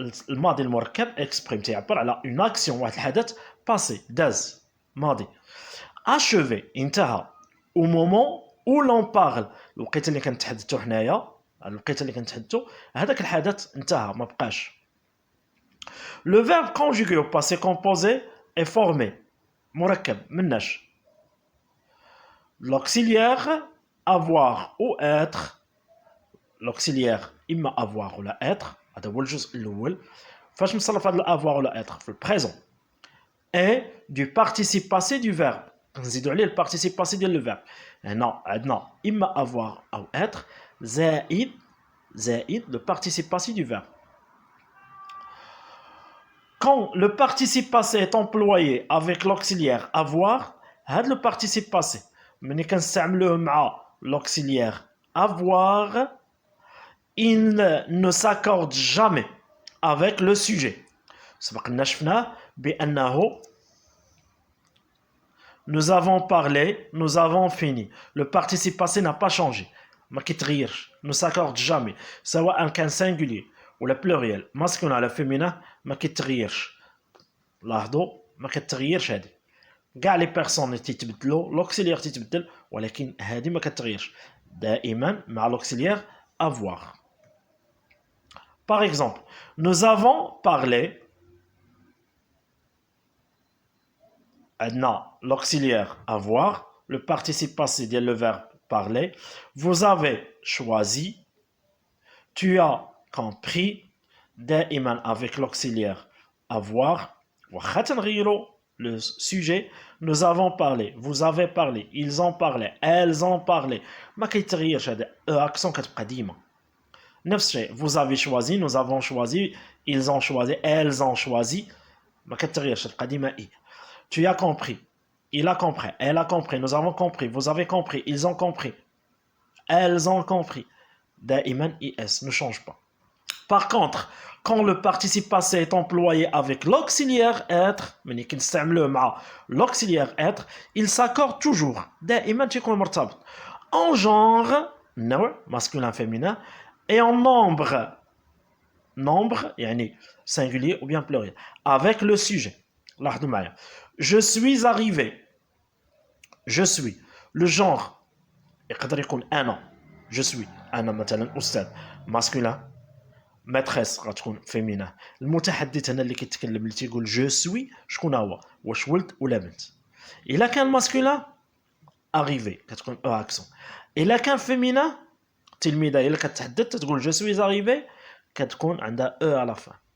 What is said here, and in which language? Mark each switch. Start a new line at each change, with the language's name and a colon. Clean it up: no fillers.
Arabic: الماضي المركب exprime تعبر على
French: une action
Arabic: واحد الحدث passé داز ماضي.
French: achevé انتهى au moment où l'on parle.
Arabic: الوقيته اللي كنتحدثوا حنايا الوقيته اللي كنتحدثوا هذاك الحدث انتهى ما بقاش.
French: Le verbe conjugué au passé composé est formé
Arabic: مركب مناش
French: l'auxiliaire avoir ou être. l'auxiliaire إما avoir ولا être.
Arabic: هذا هو الجزء الأول. فاش نصرف هذا
French: avoir ولا être
Arabic: في البريزون
French: et du participe passé du verbe.
Arabic: نزيدوا عليه البارتيسيب باسي ديال لو فيرب. هنا عندنا إما
French: avoir أو être زائد le participe passé du verbe. Quand le participe passé est employé avec l'auxiliaire avoir, هذا le participe passé
Arabic: ملي كنستعملوه مع
French: l'auxiliaire avoir, il ne s'accorde jamais avec le sujet.
Arabic: سبقنا شفناه بأنه
French: nous avons parlé, nous avons fini. Le participe passé n'a pas changé.
Arabic: ما كيتغيرش.
French: Ne s'accorde jamais.
Arabic: سواء كان singulier ولا pluriel masculin ولا féminin ما كيتغيرش. لاحظوا ما كتغيرش هذه. كاع لي بيرسون تيتبدلوا l'auxiliaire تيتبدل ولكن هذه ما كتغيرش. دائما مع
French: l'auxiliaire avoir. Par exemple, nous avons parlé. عندنا l'auxiliaire avoir, le participe passé ديال le verbe parler. Vous avez choisi. Tu as compris. دائما avec l'auxiliaire avoir.
Arabic: واخا تنغيروا
French: le sujet. Nous avons parlé. Vous avez parlé. Ils ont parlé. Elles ont parlé.
Arabic: ما كيتغيرش هذا accent كتبقى ديما. نفس الشيء.
French: Vous avez choisi. Nous avons choisi. Ils ont choisi. Elles ont choisi.
Arabic: ما كتغيرش تبقى ديما إي.
French: Tu as compris. Il a compris. Elle a compris. Nous avons compris. Vous avez compris. Ils ont compris. Elles ont compris. da'iman is ne change pas. Par contre, quand le participe passé est employé avec l'auxiliaire être, l'auxiliaire être, il s'accorde toujours da'iman
Arabic: تيكون مرتبط
French: en genre masculin féminin et en nombre يعني singulier ou bien pluriel avec le sujet.
Arabic: لاحظوا معايا.
French: Je suis arrivé. Je suis. Le genre
Arabic: يقدر يكون أنا.
French: Je suis.
Arabic: أنا مثلا أستاذ masculin. maîtresse غتكون féminin. المتحدث هنا اللي كيتكلم اللي تيقول
French: je suis
Arabic: شكون هو؟ واش ولد ولا بنت؟ إلا كان masculin arrivé كتكون او accent. إلا كان féminin تلميذة إلا كتحدث تقول
French: je suis arrivé
Arabic: كتكون عندها e
French: à la fin.